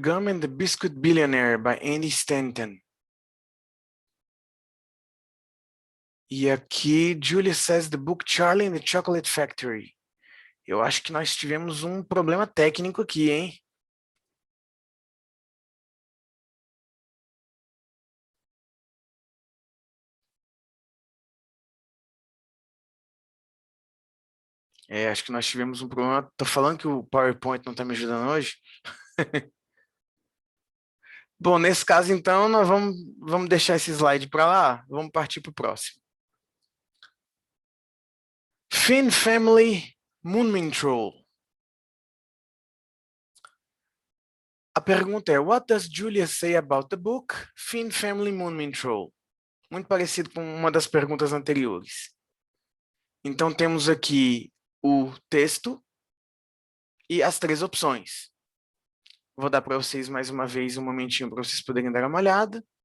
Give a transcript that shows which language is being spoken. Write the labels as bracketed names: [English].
[English] Gum and the Biscuit Billionaire, by Andy Stanton. [Portuguese] E aqui, [English] Julia says the book Charlie and the Chocolate Factory. [Portuguese] Eu acho que nós tivemos um problema técnico aqui, hein? Acho que nós tivemos um problema. Tô falando que o PowerPoint não tá me ajudando hoje. Bom, nesse caso, então, nós vamos deixar esse slide para lá. Vamos partir para o próximo. [English] Finn Family Moonman Troll. [Portuguese] A pergunta é, [English] what does Julia say about the book Finn Family Moonman Troll? [Portuguese] Muito parecido com uma das perguntas anteriores. Então, temos aqui o texto e as três opções. Vou dar para vocês mais uma vez um momentinho para vocês poderem dar uma olhada.